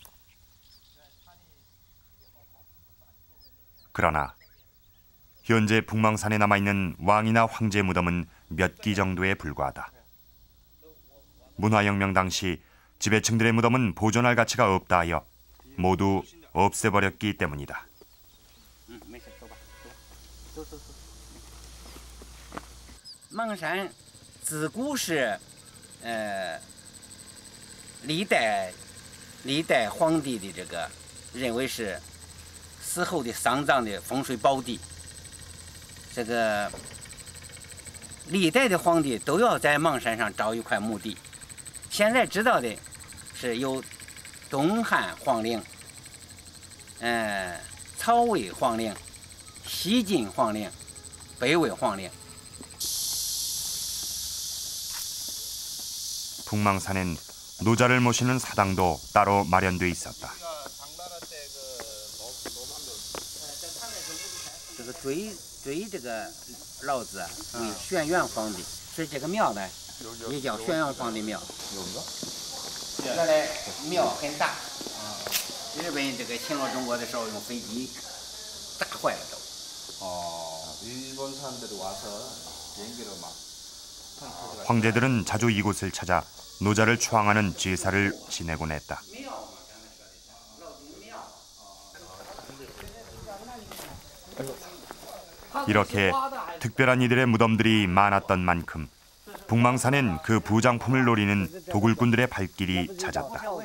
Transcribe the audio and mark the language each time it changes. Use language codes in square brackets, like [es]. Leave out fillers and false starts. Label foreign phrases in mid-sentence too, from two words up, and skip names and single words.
[ko] 그러나 현재 북망산에 남아있는 왕이나 황제 무덤은 몇 기 정도에 불과하다. 문화혁명 당시 지배층들의 무덤은 보존할 가치가 없다 하여 모두 없애버렸기 때문이다. [zh] 邙山自古是历代皇帝的这个认为是死后的丧葬的风水宝地。这个历代的皇帝都要在邙山上找一块墓地。现在知道的是有东汉皇陵、曹魏皇陵、西晋皇陵、北魏皇陵。 [ko] 북망산엔 노자를 모시는 사당도 따로 마련돼 있었다. [zh] 个追这个老子为轩辕皇帝，所以这个庙呢也叫轩辕皇帝庙。原来庙很大，日本这个侵略中国的时候用飞机炸坏了都。 [ko] 일본 사람들이 와서 비행기로 막. 황제들은 자주 이곳을 찾아 노자를 추앙하는 제사를 지내곤 했다. 이렇게 특별한 이들의 무덤들이 많았던 만큼 북망산엔 그 부장품을 노리는 도굴꾼들의 발길이 잦았다.